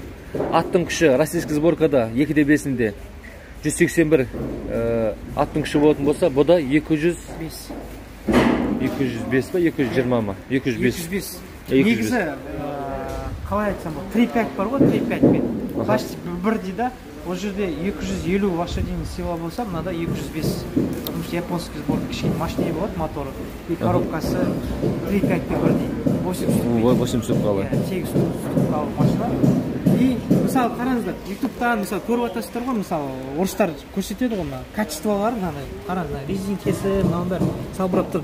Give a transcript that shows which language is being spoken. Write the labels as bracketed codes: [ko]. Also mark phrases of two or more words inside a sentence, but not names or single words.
[kk] Аттың күші [ru] российский сборкада [kk] 2.5-інде 181 аттың күші болатын болса, бұда 205 па, 220 ма? 205. Негізі, қалай айтсам, 3.5 бар ғой, 3.5-мен. Почти бірдей да, ол жерде 250 [ru] лошадиный сила [kk] болса, мынада 205. [ru] Потому что японский сборка [kk] кішкене мощнее болады моторы. И коробкасы 3.5-пен бірдей. 8 ступкалы. 8 ступкалы машина. И, мысалы, қараңыздар, YouTube-тан, мысалы, көріп атасыздар ғой, мысалы, орыстар көрсетеді ғой, качестволары, қараңыздар, резинкесі, мынаның бәрі салбырап тұр.